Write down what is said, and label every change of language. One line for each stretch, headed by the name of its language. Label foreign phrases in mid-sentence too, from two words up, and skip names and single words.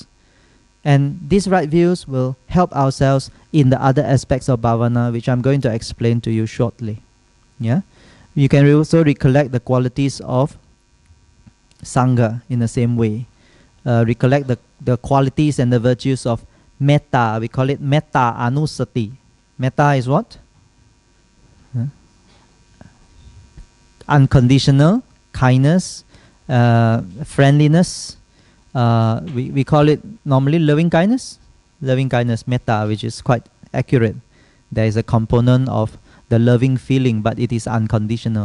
English: And these right views will help ourselves in the other aspects of bhavana, which I'm going to explain to you shortly. Yeah? You can also recollect the qualities of sangha in the same way. Recollect the qualities and the virtues of metta. We call it
Pali: metta anusati.
English: Metta is what? Unconditional kindness, friendliness. We call it normally loving kindness. Loving kindness, metta, which is quite accurate. There is a component of the loving feeling, but it is unconditional.